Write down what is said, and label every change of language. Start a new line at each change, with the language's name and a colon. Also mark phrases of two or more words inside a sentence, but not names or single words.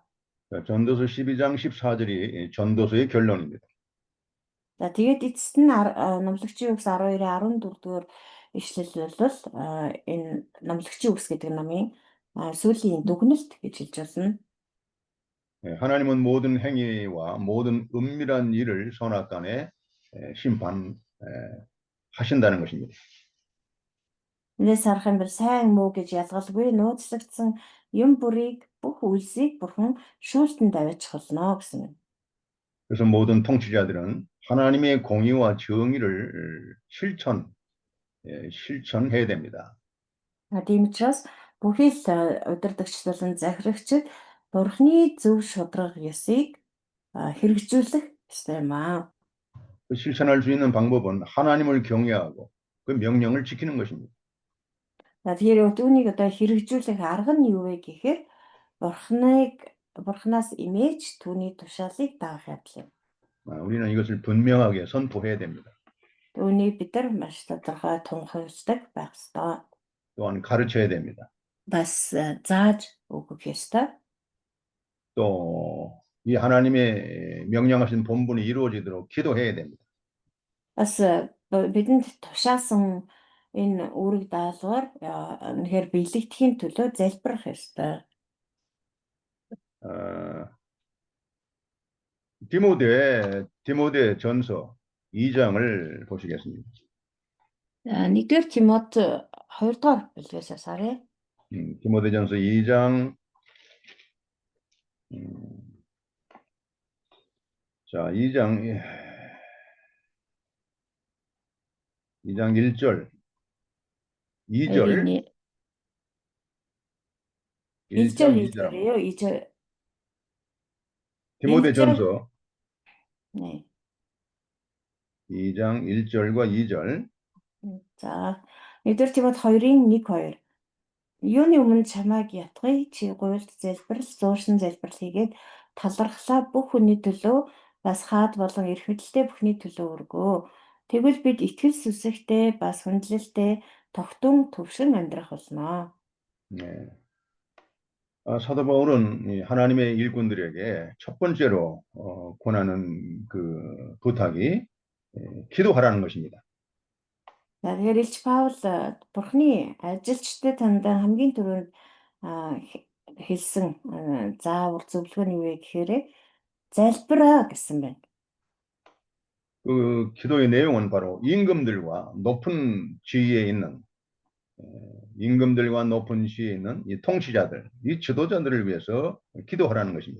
Korean: 전도서 12장 14절이 전도서의 결론입니다.
Mongolian: За тэгээд эцэст нь номлогчийн үгс 12-ийн 14 дугаар ишлэл бол энэ номлогчийн үгс гэдэг намын сүүлийн дүгнэлт гэж хэлж байна.
Korean: 하나님은 모든 행위와 모든 은밀한 일을 선악간에 심판하신다는 것입니다.
Mongolian: Энэс харах юм бол сайн муу гэж ялгалгүй нууцлагдсан юм бүрийг бүх үйлсийг Бурхан шүүлтэн давж холно гэсэн юм.
Korean: 그래서 모든 통치자들은 하나님의 공의와 정의를 실천해야 됩니다.
Mongolian: Тийм учраас бүхий л удирдагч болон захирагчид Бурханы зөв шударга ёсыг хэрэгжүүлэх ёстой юм аа.
Korean: 그 실천할 수 있는 방법은 하나님을 경외하고 그 명령을 지키는 것입니다.
Mongolian: Тэгэхээр үүнийг одоо хэрэгжүүлэх арга нь юу вэ гэхээр Бурханаас имэж түүний тушаалыг дагах явдал юм.
Korean: 우리는 이것을 분명하게 선포해야 됩니다.
Mongolian: Үүнийг бид нар маш тодорхой тунхаглаж байх ёстой.
Korean: 또한 가르쳐야 됩니다.
Mongolian: Бас зааж өгөх ёстой.
Korean: 또 이 하나님의 명령하신 본분이 이루어지도록 기도해야 됩니다.
Mongolian: Бас бидэнд тушаасан энэ үүрэг даалгавар үнэхээр биелэгдэхийн төлөө залбирах ёстой.
Korean: 디모데 전서 2장을 보시겠습니다.
Mongolian: 1-р Тимот 2-р бүлгээс харъя.
Korean: 디모데전서 2장 자, 2장 1절 2절 1절 2장 2절이요. 2절. 디모데전서 네. 2장 1절과 2절
Mongolian: За, 1-р Тимот 2-ын 1-2. Юуны өмнө чамайг ятгая чи гуйлд залбирал зууршин залбирал хийгээд талархлаа бүх хүний төлөө бас хаад болон эрх мэдэлтэй бүхний төлөө өргөө. Тэгвэл бид итгэл сүсэгтэй бас хүндлэлтэй тогтун төвшин амьдрах болно.
Korean: 네. 사도 바울은 이 하나님의 일꾼들에게 첫 번째로 권하는 그 부탁이 기도하라는 것입니다.
Mongolian: За тэгэхээр Илч Паул Бурхны ажилчдад тандаа хамгийн түрүүнд хэлсэн заавар зөвлөгөө нь юу вэ гэхээр залбираа гэсэн байна.
Korean: 그 기도의 내용은 바로 임금들과 높은 지위에 있는 이 통치자들, 이 지도자들을 위해서 기도하라는 것입니다.